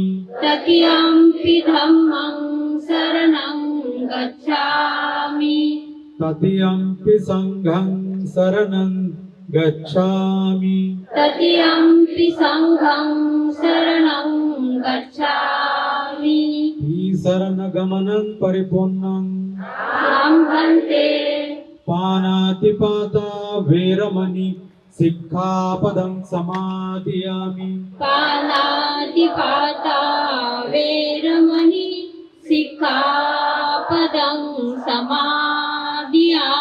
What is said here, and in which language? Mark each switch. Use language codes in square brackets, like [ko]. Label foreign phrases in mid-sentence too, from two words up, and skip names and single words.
[pi] तृतीयंपि धम्मं शरणं गच्छामि। तृतीयंपि संघं शरणं गच्छामि। तृतीयंपि संघं शरणं गच्छामि। शरणगमनं परिपूर्णं सम्भन्ते। पानातिपाता वेरमणि सिक्खापदं समादियामि। पानातिपाता वेरमणि सिक्खापदं समादियामि।